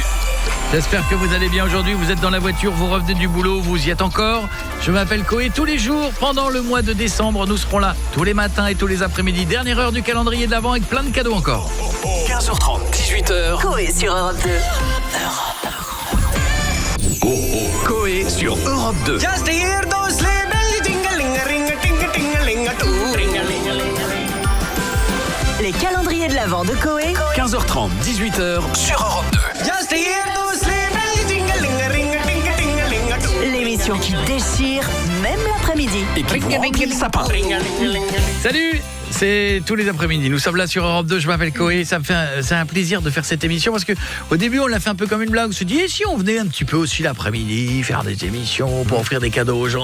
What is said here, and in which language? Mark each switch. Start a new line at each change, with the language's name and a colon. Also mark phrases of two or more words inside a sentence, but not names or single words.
French: J'espère que vous allez bien aujourd'hui. Vous êtes dans la voiture, vous revenez du boulot, vous y êtes encore. Je m'appelle Koé. Tous les jours, pendant le mois de décembre, nous serons là. Tous les matins et tous les après-midi. Dernière heure du calendrier de l'Avent avec plein de cadeaux encore. 15h30, 18h. Koé sur Europe 2. Koé sur Europe 2.
English: Just hear those sleigh bells jingling-a-ring-a-ting-a-ting-a-ling-a-too.
French: Les calendriers de l'Avent de Koé. 15h30, 18h sur Europe 2.
English: Just hear those sleigh bells jingling-a-ring-a-ting-a-ting-a-ling-a-too.
French: L'émission qui déchire, même l'après-midi. Et qui vous remplit le sapin. Salut, c'est tous les après-midi. Nous sommes là sur Europe 2. Je m'appelle Koé. C'est un plaisir de faire cette émission parce que au début, on l'a fait un peu comme une blague. On se dit, et si on venait un petit peu aussi l'après-midi faire des émissions pour offrir des cadeaux aux gens?